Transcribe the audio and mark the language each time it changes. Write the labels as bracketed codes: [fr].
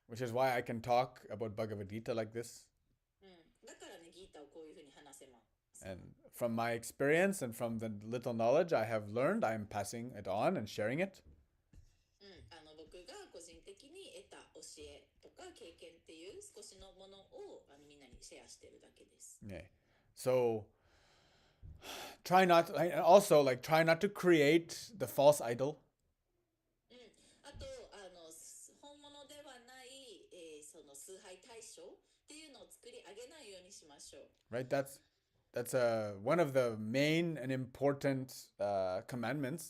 [en] which is why I can talk about Bhagavad Gita like this. [ja] だからね、ギータをこういうふうに話せます。 [en] And from my experience and from the little knowledge I have learned, I am passing it on and sharing it. [ja] 僕が個人的に得た教えとか経験っていう少しのものをみんなにシェアしてるだけです。 [en] Yeah. So try not to create the false idol. [ja] あと本物ではない、その崇拝対象っていうのを作り上げないようにしましょう。 [en] Right? That's one of the main and important commandments.